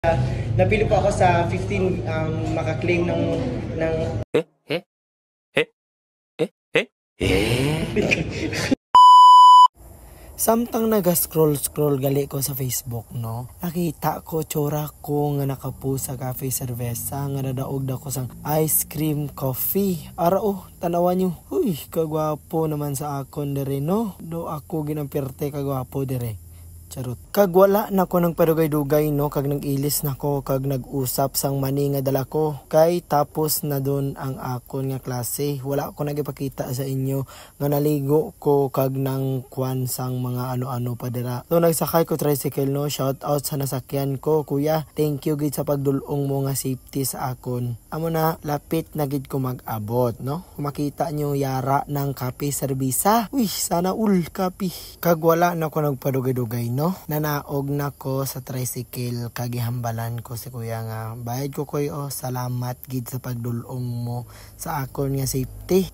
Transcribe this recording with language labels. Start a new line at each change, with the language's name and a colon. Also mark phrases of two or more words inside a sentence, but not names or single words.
Filipino: Napili po ako sa 15 makaklaim ng
Hiligaynon: Samtang naga-scroll gali ko sa Facebook, no? Nakita ko tsura ko nga nakapo sa cafe cerveza nga nadaog ko sang ice cream coffee. Ara tanawan nyo. Uy, kagwapo naman sa akon dire, no? Do ako ginampirte kagwapo dire. Charot. Kag wala na ko ng padugay-dugay, no? Kag nag-ilis na ko, kag nag-usap sang mani nga dala ko. Kay tapos na don ang akon nga klase. Wala ko nagipakita sa inyo nga naligo ko kag nang kwan sang mga ano-ano pa dira. So nagsakay ko tricycle, no?
English: Shout out
Hiligaynon: sa nasakyan ko, kuya.
English: Thank you
Hiligaynon: gid sa pagdulong mo nga safety sa akon. Amo na lapit na gid ko mag-abot, no? Makita nyo yara ng kape serbisa. Uy, sana kape. Kag wala na ko nagpadugay-dugay, no? Nanaog na ko sa tricycle kag gihambalan ko si kuya nga bayad ko koy salamat gid sa pagdulong mo sa akon nga safety.